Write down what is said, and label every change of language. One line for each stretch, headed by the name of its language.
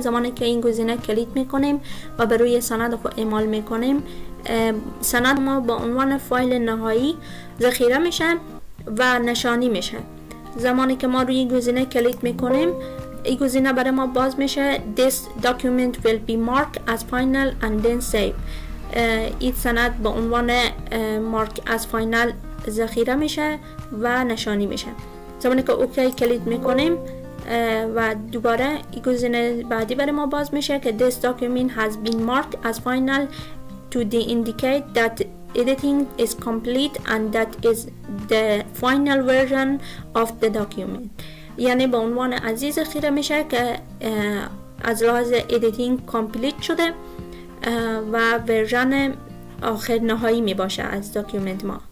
Persian: زمانی که این گزینه کلیک میکنیم و به روی سند خود اعمال میکنیم سند ما با عنوان فایل نهایی ذخیره میشه و نشانی میشه. زمانی که ما روی گزینه کلیک میکنیم این گزینه برای ما باز میشه
English: This document will be marked as final and then save.
Persian: این سند با عنوان مارک از فاینال ذخیره میشه و نشانی میشه. زمانی که اوکی کلیک میکنیم و دوباره این گزینه بعدی برای ما باز میشه که
English: This document has been marked as final to indicate that editing is complete and that is the final version of the document.
Persian: یعنی به عنوان عزیز ذخیره میشه که از لحاظ editing کامپلیت شده و ورژن آخر نهایی می باشه از داکیومنت ما.